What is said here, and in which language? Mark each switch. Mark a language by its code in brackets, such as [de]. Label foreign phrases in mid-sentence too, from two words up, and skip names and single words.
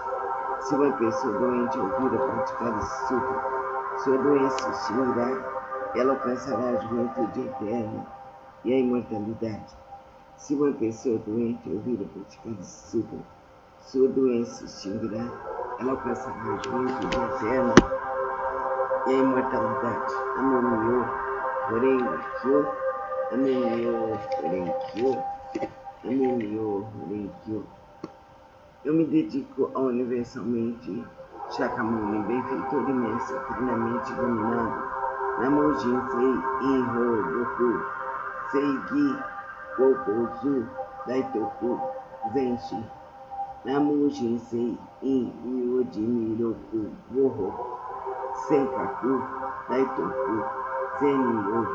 [pt] Se uma pessoa doente ouvir a praticar esse sutra, sua doença se extinguirá e ela alcançará a juventude eterna e a imortalidade. Se uma pessoa doente ouvir a praticar esse sutra, sua doença se extinguirá, ela alcançará a juventude eterna e a imortalidade. [ja] 南無妙法蓮華経、南無妙法蓮華経、南無妙法蓮華経. [pt] Eu me dedico ao universalmente Shakyamuni, benfeitor e mestre plenamente iluminado. Namo Jinsei Inho Doku, Seigi Gokozu Daitoku Zenshi. Namo Jinsei In Myojimiroku Goho Senkaku Daitoku Zenyo.